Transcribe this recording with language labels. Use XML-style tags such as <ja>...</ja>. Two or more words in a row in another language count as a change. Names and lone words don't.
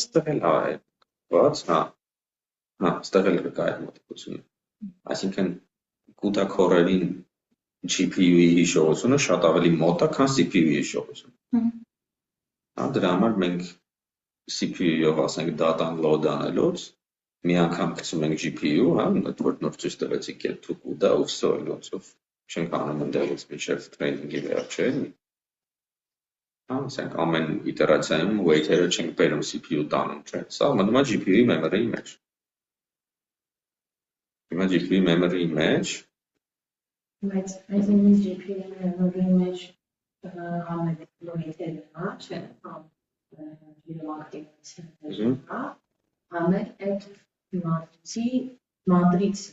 <hy>Ստեղ էլ է, բաց, հա, ստեղ էլ կա այդ մոտիկությունը։ Այսինքն</hy> <en>CUDA core-</en> <hy>երին GPU-ի հիշողությունը շատ ավելի մոտ է, քան CPU-ի հիշողությունը։ Հա, դրա համար մենք CPU-ով ասենք data-ն load անելուց մի անգամ գցում ենք GPU, հա, այդ որ նոր ցույց տվեցի</hy> <en>get to CUDA</en> <hy>ու so ոնցով չենք անում ընդեղից մինչև training-ի վերջը, էլի։ Հա, ասենք ամեն իտերացիայում weight-երը չենք բերում CPU տանում, չէ՞։ Սա մնում է GPU-ի memory-ի մեջ։ Հիմա GPU-ի memory-ի մեջ Բայց այս GPU-ի memory-ի մեջ համել weight-երը, հա, չէ՞, ակտիվացիաները, հա, համել այդ matrix</hy>